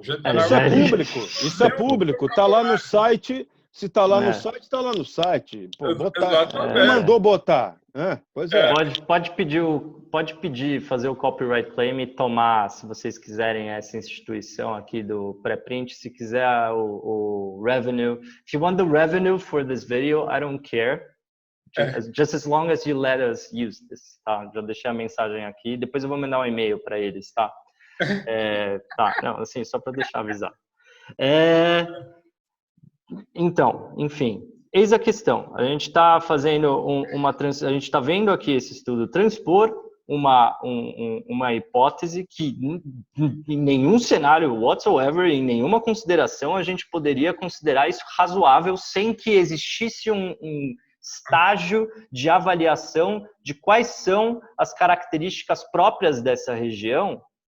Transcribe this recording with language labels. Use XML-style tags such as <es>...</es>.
<pt>Isso é público. Isso é público. Está lá no site. Se está lá no site, está lá no site. Pô, botar. Quem mandou botar? Pois é. Pode pedir, fazer o copyright claim e tomar, se vocês quiserem, essa instituição aqui do pré-print. Se quiser o revenue.</pt> <en>If you want the revenue for this video, I don't care. Just as long as you let us use this, tá?</en> <pt>Já deixei a mensagem aqui. Depois eu vou mandar um e-mail para eles, tá? Tá, não, assim, só para deixar avisado. Então, enfim, eis a questão. A gente está fazendo a gente está vendo aqui esse estudo transpor uma hipótese que em nenhum cenário whatsoever, em nenhuma consideração, a gente poderia considerar isso razoável sem que existisse um estágio de avaliação de quais são as características próprias dessa região</pt>